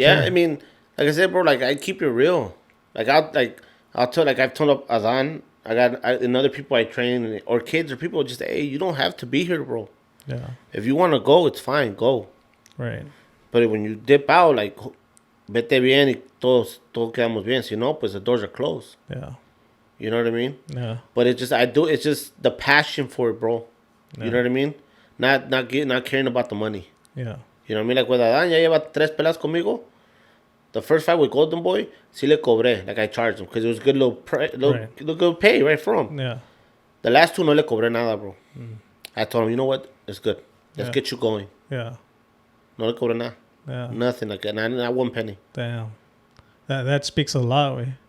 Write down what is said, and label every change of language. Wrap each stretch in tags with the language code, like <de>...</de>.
<en>Yeah, I mean, like I said, bro, like, I keep it real. Like, I'll tell, like, I've told up Adan, and other people I train, or kids or people, just, hey, you don't have to be here, bro. Yeah. If you want to go, it's fine, go. Right. But when you dip out, like,</en> <es>vete bien y todos quedamos bien. Si no, pues</es> <en>the doors are closed. Yeah. You know what I mean? Yeah. But it's just the passion for it, bro. Yeah. You know what I mean? Not caring about the money. Yeah. You know what I mean? Like, with</en> <es>Adán, ya lleva 3 peleas conmigo.</es> <en>The first fight with Golden Boy,</en> <es>sí le cobré.</es> <en>Like, I charged him. Because it was good little good pay, right, for him. Yeah. The last 2,</en> <es>no le cobré nada,</es> <en>bro. I told him, you know what? It's good. Let's get you going. Yeah.</en> <es>No le cobré nada.</es> <en>Yeah. Nothing. Like, not 1 penny. Damn. That speaks a lot, way.</en>